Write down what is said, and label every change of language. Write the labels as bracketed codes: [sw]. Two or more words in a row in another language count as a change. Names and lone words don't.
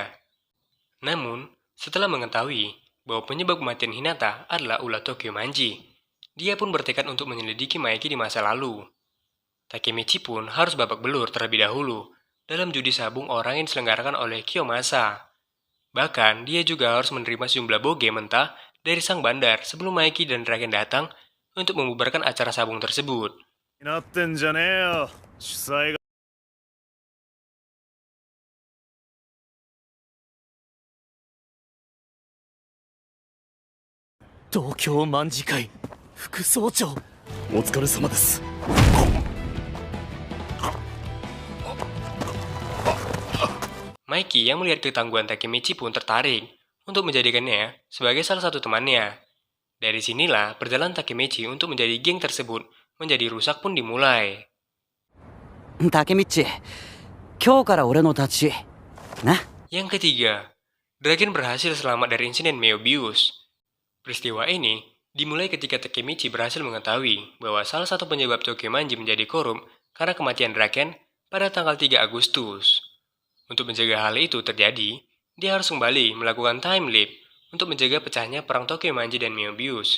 [id] Namun, setelah mengetahui bahwa penyebab kematian Hinata adalah ulah Tokyo Manji, dia pun bertekad untuk menyelidiki Maiki di masa lalu. Takemichi pun harus babak belur terlebih dahulu dalam judi sabung orang yang diselenggarakan oleh Kiyomasa. Bahkan, dia juga harus menerima sejumlah boge mentah dari sang bandar sebelum Maiki dan Raken datang untuk membubarkan acara sabung tersebut. [ja] なってんじゃねえよ。主催が。東京卍会副総長。お疲れ様です。 [id] Maiki yang melihat ketangguhan Takemichi pun tertarik untuk menjadikannya sebagai salah satu temannya. Dari sinilah perjalanan Takemichi untuk menjadi geng tersebut menjadi rusak pun dimulai. [ja] タケミッチ、今日から俺の立ちな。 [id] Yang ketiga, Draken berhasil selamat dari insiden Meobius. Peristiwa ini dimulai ketika Takemichi berhasil mengetahui bahwa salah satu penyebab Tokyo Manji menjadi korup karena kematian Draken pada tanggal 3 Agustus. Untuk mencegah hal itu terjadi, dia harus kembali melakukan [en] time leap [id] untuk mencegah pecahnya perang Tokyo Manji dan Meobius.